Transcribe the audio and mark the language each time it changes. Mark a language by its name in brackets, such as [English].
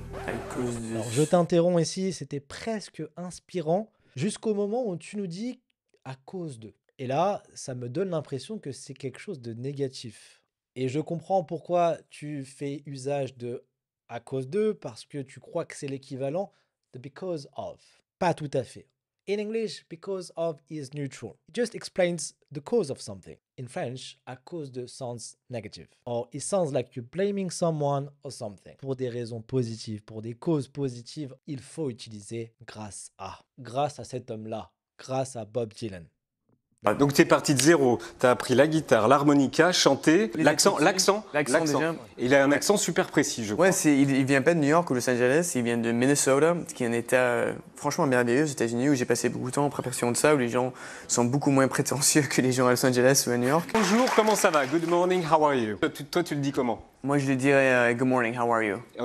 [French] Alors, je t'interromps ici, c'était presque inspirant jusqu'au moment où tu nous dis à cause de. Et là, ça me donne l'impression que c'est quelque chose de négatif. Et je comprends pourquoi tu fais usage de à cause de, parce que tu crois que c'est l'équivalent de because of. Pas tout à fait. [English] In English, because of is neutral. It just explains the cause of something. In French, à cause de sounds negative. Or, it sounds like you're blaming someone or something. [French] Pour des raisons positives, pour des causes positives, il faut utiliser grâce à. Grâce à cet homme-là. Grâce à Bob Dylan. Donc tu es parti de zéro, tu as appris la guitare, l'harmonica, chanter, l'accent. L'accent déjà. Et il a un accent super précis, je crois. Ouais, il vient pas de New York ou Los Angeles, il vient de Minnesota, qui est un état franchement merveilleux aux États-Unis, où j'ai passé beaucoup de temps en préparation de ça, où les gens sont beaucoup moins prétentieux que les gens à Los Angeles ou à New York. Bonjour, comment ça va? [English] Good morning, how are you? [French] Toi, tu le dis comment? Moi, je le dirais [English] good morning, how are you?